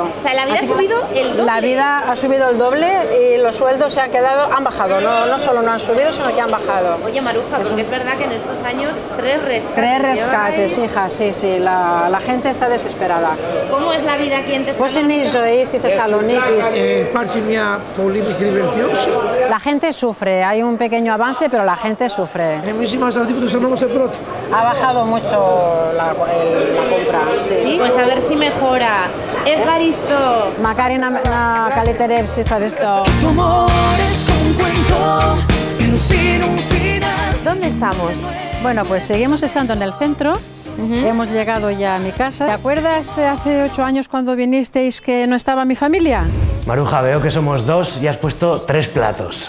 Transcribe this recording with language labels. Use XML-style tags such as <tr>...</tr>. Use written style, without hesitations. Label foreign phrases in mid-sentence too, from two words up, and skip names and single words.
<es>O sea, la vida ha subido el doble. La vida ha subido el doble y los sueldos han bajado. No solo no han subido, sino que han bajado. Oye, Maruja, porque es verdad que en estos años 3 rescates. 3 rescates, hija, sí. La gente está desesperada. ¿Cómo es la vida aquí en Pues en Tesalónica? Isois y Thessaloniki.</es> <el>Υπάρχει μια πολύ μικρή βελτίωση.</el> <es>La gente sufre, hay un pequeño avance, pero la gente sufre.</es> <el>Εμείς είμαστε αυτοί που το αισθανόμαστε πρώτοι.</el> <es>Ha bajado mucho la compra, sí. Sí, pues a ver si mejora. Evaristo.</es> <el>Μακάρι να καλυτερεύσει, ευχαριστώ.</el> <es>¿Dónde estamos? Bueno, pues seguimos estando en el centro. Hemos llegado ya a mi casa. ¿Te acuerdas hace 8 años cuando vinisteis que no estaba mi familia? Maruja, veo que somos 2 y has puesto 3 platos.</es>